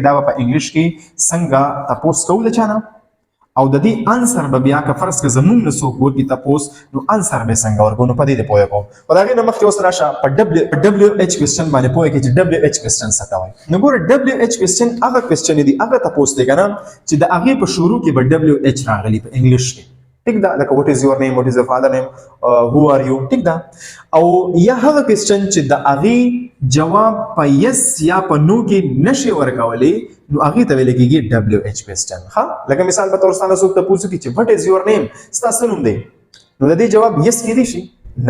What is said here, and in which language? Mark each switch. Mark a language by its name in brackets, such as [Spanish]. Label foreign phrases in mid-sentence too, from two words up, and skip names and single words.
[Pashto] دا به په انګلیش کې څنګه تپوس کوو د چا نه او د دې انسر به بیا که فرض که زمونږ نه څوک وکړي تپوس نو انسر به څنګه ورکړو. نو په دې دې پوه کوم. خو د هغې نه مخکې اوس راشه په [English] WH question [Pashto] باندې پوه کړې چې [English] WH question [Pashto] څه ته وایي. نو ګوره [English] WH question [Pashto] هغه کوېسچن دي هغه تپوس دی که نه چې د هغې په شروع کې به [English] WH [Pashto] راغلي په انګلیش کې. ټیک ده. لکه [English] what is your name, what is your father name, who are you. [Pashto] ټیک ده. او یا هغه کوېسچن چې د هغې جواب په یس یا په نو کې نشي ورکولی نو هغې ته ویل کېږي [English] WH question. [Pashto] ښه لکه مثال په طور ستا نه څوک تپوس وکړي چې [English] what is your name [Pashto] ستا څه نوم دی نو د دې جواب یس کېدی شي نه.